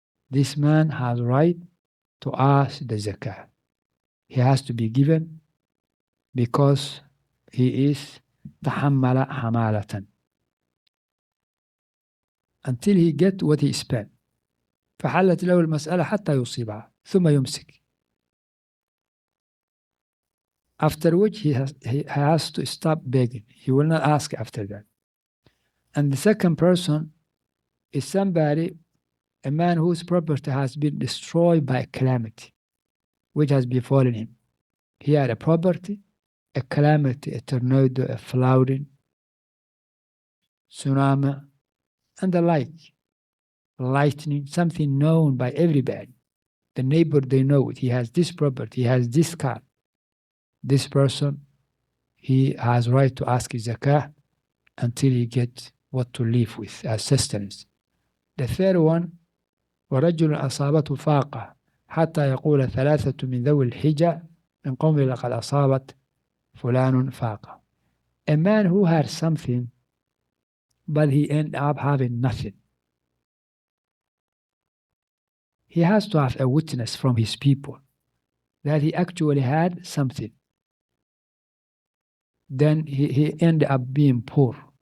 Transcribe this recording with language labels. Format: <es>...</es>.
<en>This man has right to ask the zakah. He has to be given because he is</en> <ar>tahammala hamalatan,</ar> <en>until he get what he spent.</en> <ar>فحلت له المسألة حتى يصيبها ثم يمسك.</ar> <en>After which he has to stop begging. He will not ask after that. And the second person is somebody, a man whose property has been destroyed by a calamity which has befallen him. He had a property, a calamity, a tornado, a flooding, tsunami, and the like, lightning, something known by everybody. The neighbor, they know it. He has this property, he has this car. This person, he has right to ask his zakah until he gets what to live with as sustenance. The third one,</en> <ar>ورجل أصابته فاقة حتى يقول ثلاثة من ذوي الحجة من قوم لقد أصابت فلان فاقة.</ar> <en>A man who had something, but he ended up having nothing. He has to have a witness from his people that he actually had something. Then he ended up being poor.</en>